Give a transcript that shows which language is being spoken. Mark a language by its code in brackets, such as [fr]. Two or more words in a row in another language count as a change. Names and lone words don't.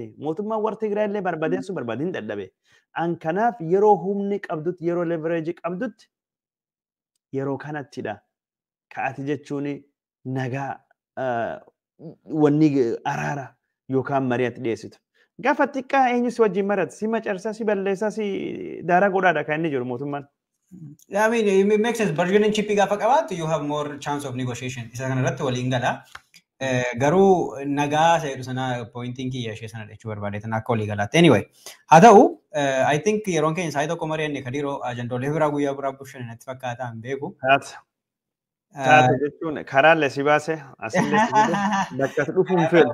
[om] Mootummaan warra Tigraay illee barbaadeessu barbaadin dadhabe. An kanaaf yeroo humni qabdutti yeroo leverage qabdutti yeroo kanattidha. Ka'ati jechuun nagaa wanni araara yookaan mari'atti dhiyeessitu. Gaafa xiqqaa eenyus wajjin maratu si macarsaa si balleessaa si daaraa godhaadha kan inni jiru mootummaan. [en] I mean, it makes sense. Bargaining chip [om] gaafa qabaattu [en] you have more chance of negotiation. [om] Isa kanarratti waliin gala. Garuu nagaa seedu sana pointing kiyya ishee sana jechuu barbaadeetan akka walii galaatti. Anyway, haa ta'u [en] I think [om] yeroon keenya saayii tokko mari'anne Kadiiroo ajandoolee biraa guyyaa biraa bushan natti fakkaata hin beeku. Taate jechuun karaalle si baase asillee si fide bakka dhufuun feene.